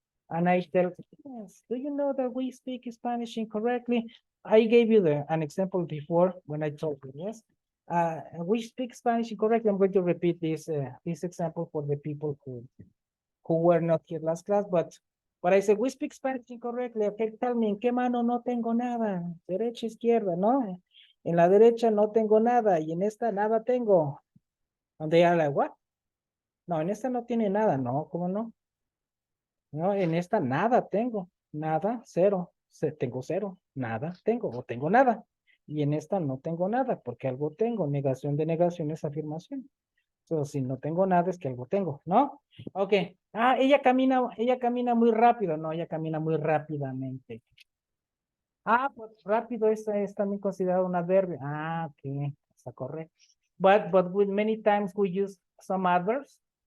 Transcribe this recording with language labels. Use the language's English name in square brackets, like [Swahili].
[English] And I tell, yes, do you know that we speak Spanish incorrectly? I gave you an example before when I told you, yes. We speak Spanish incorrectly. I'm going to repeat this example for the people who were not here last class, but I said, we speak Spanish incorrectly. Okay, tell me, [Spanish] ¿en qué mano no tengo nada? Derecha, izquierda, ¿no? En la derecha no tengo nada y en esta nada tengo. [English] And they are like, what? [Spanish] No, en esta no tiene nada. No, ¿cómo no? No, en esta nada tengo. Nada, cero. Tengo cero. Nada tengo o tengo nada. Y en esta no tengo nada porque algo tengo. Negación de negación es afirmación. So, si no tengo nada es que algo tengo, ¿no? Ok. Ella camina muy rápido. No, ella camina muy rápidamente. Pues rápido es también considerado un adverbio. Ok, está correcto. [English] But with many times we use some adverbs.